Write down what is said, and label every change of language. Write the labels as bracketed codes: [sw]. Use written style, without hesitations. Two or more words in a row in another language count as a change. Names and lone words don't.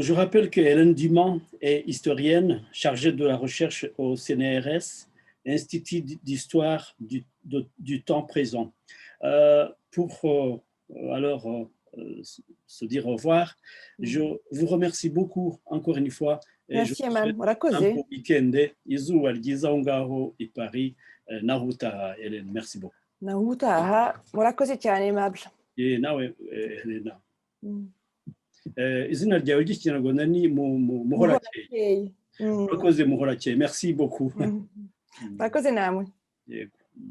[fr] Je rappelle que Hélène Dumont est historienne chargée de la recherche au CNRS, Institut d'histoire du temps présent. Pour alors se dire au revoir, je vous remercie beaucoup encore une fois et je Merci, vous Eman. souhaite un [rw] Murakoze. [fr] beau week-end. [rw] Izuba ryiza aho ngaho i Paris. Naho utaha, [fr] Hélène. Merci beaucoup. [rw] Naho utaha. Murakoze cyane, Aimable. Nawe Helena. Mm. Izina ryawe ry'ikinyarwanda ni Muhorakeye. Muhorakeye. Urakoze Muhorakeye. [fr] Merci beaucoup. [rw] Murakoze namwe. Yego.